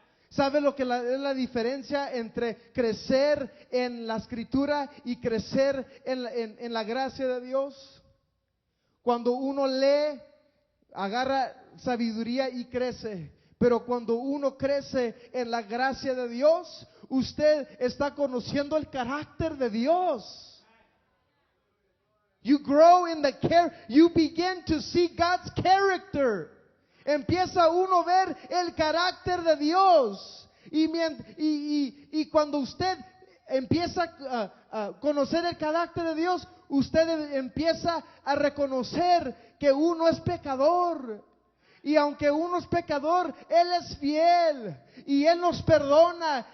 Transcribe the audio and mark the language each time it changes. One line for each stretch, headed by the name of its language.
Spanish: ¿Sabe lo que es la diferencia entre crecer en la escritura y crecer en la gracia de Dios? Cuando uno lee, agarra sabiduría y crece. Pero cuando uno crece en la gracia de Dios, usted está conociendo el carácter de Dios.
English: You grow in you begin to see God's character.
Spanish: Empieza uno a ver el carácter de Dios. Y cuando usted empieza a conocer el carácter de Dios, usted empieza a reconocer que uno es pecador. Y aunque uno es pecador, Él es fiel. Y Él nos perdona.